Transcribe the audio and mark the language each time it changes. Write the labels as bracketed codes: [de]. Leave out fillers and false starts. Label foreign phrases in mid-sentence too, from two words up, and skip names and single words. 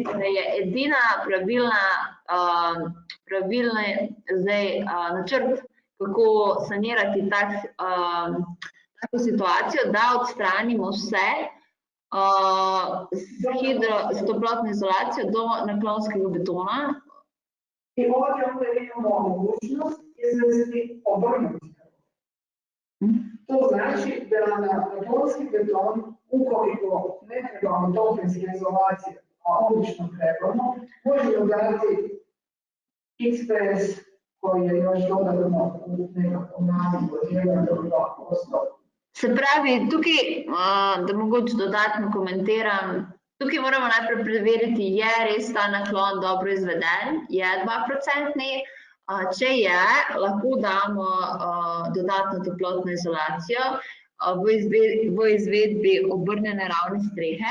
[sl] Torej je edina pravilni načrt, kako sanirati tako situacijo, da odstranimo vse s toplotno izolacijo do naklonskega betona. [hr] I ovdje onda imamo mogućnost izvesti obrnuti. To znači da na naklonski beton, ukoliko ne trebamo toplinske izolacije, a obično trebamo, možemo dati XPS koji je još dodatno u nekakvom nazivu od 1 do 2%. [sl] Se pravi, tukaj, da mogoče dodatno komentiram, tukaj moramo najprej preveriti, je res ta naklon dobro izveden, je 2-procentni. Če je, lahko damo dodatno toplotno izolacijo v izvedbi obrnjene ravne strehe.